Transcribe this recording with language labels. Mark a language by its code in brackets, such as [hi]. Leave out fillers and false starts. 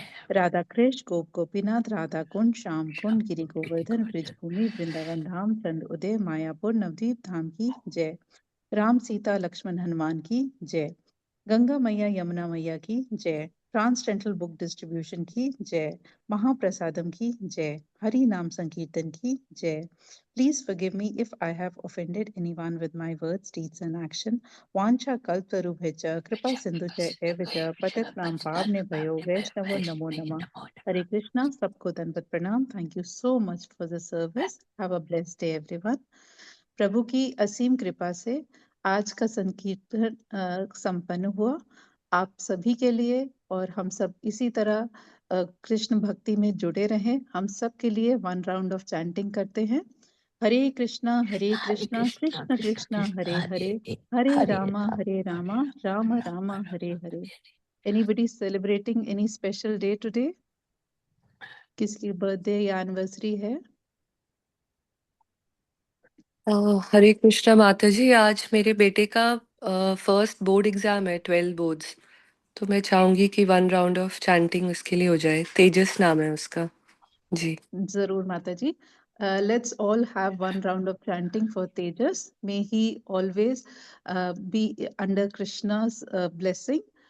[hi] राधा कृष्ण गोप गोपीनाथ राधा कुंड श्याम कुंड Giri Govardhan bridge भूमि वृंदावन धाम चंद उदय मायापुर नवदीप धाम की जय। राम सीता लक्ष्मण हनुमान की जय। गंगा मैया यमुना मैया की जय। ट्रांसडेंटल बुक डिस्ट्रीब्यूशन की जय। महाप्रसादम की जय। हरि नाम संकीर्तन की जय। [en] Please forgive me if I have offended anyone with my words, deeds and action. [sa] Vancha kalparubhecha kripa sindhucha evacha patitanam pavnebhayo vaishnavo namo namah. [en] Hare Krishna, [hi] sabko dandat pranam. [en] Thank you so much for the service. Have a blessed day, everyone. [hi] प्रभु की असीम कृपा से आज का संकीर्तन संपन्न हुआ। आप सभी के लिए और हम सब इसी तरह कृष्ण भक्ति में जुड़े रहें। हम सब के लिए वन राउंड ऑफ चैंटिंग करते हैं। हरे कृष्णा कृष्ण कृष्णा हरे हरे, हरे Rama Ram Ram Hare Hare. [en] Anybody celebrating any special day today? [hi] किसकी बर्थडे या एनिवर्सरी है? हरे कृष्णा माता जी, आज मेरे बेटे का फर्स्ट बोर्ड एग्जाम है, 12 बोर्ड्स, तो मैं चाहूंगी कि वन राउंड ऑफ चैंटिंग उसके लिए हो जाए। तेजस नाम है उसका जी। जरूर माता जी। [en] Let's all have one round of chanting for Tejas. May he always be under Krishna's blessing.